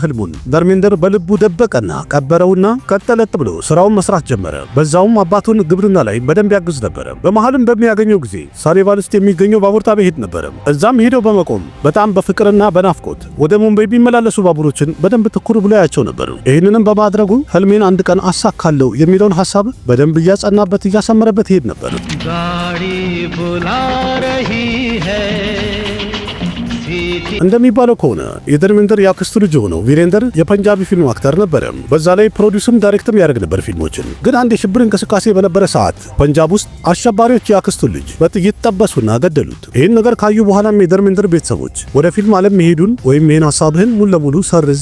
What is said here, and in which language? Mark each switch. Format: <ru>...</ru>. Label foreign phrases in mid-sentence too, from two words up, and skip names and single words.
<am>ህልሙን ደርሜንድር በልቡ ደበቀና ቀበረውና ቀጠለጥ ብሎ ስራውን መስራት ጀመረ። በዛውም አባቱን ግብርና ላይ በደንብ ያግዝ ነበር። በመሃልም በሚያገኘው ጊዜ ሳኔቫል ውስጥ የሚገኘው ባቡር ጣቢያ ሄድ ነበር። እዛም ሄደው በመቆም በጣም በፍቅርና በናፍቆት ወደ ሙምባይ የሚመላለሱ ባቡሮችን በደንብ ትኩር ብሎ ያያቸው ነበር። ይህንንም በማድረጉ ህልሜን አንድ ቀን አሳካለሁ የሚለውን ሐሳብ በደንብ እያጸናበት እያሰመረበት ሄድ ነበር።</am> <hi>गाड़ी बुला रही है</hi> <am>እንደሚባለው ከሆነ የደርሜንድር ያክስቱ ልጅ ሆነው ቪሬንደር የፐንጃቢ ፊልም አክተር ነበር። በዛ ላይ ፕሮዲዩስም ዳይሬክትም ያደርግ ነበር ፊልሞችን። ግን አንድ የሽብር እንቅስቃሴ በነበረ ሰዓት ፐንጃብ ውስጥ አሸባሪዎች ያክስቱን ልጅ በጥይት ጠበሱና ገደሉት። ይህን ነገር ካዩ በኋላም የደርሜንድር ቤተሰቦች ወደ ፊልም ዓለም መሄዱን ወይም ይህን ሐሳብህን ሙሉ ለሙሉ ሰርዝ</am>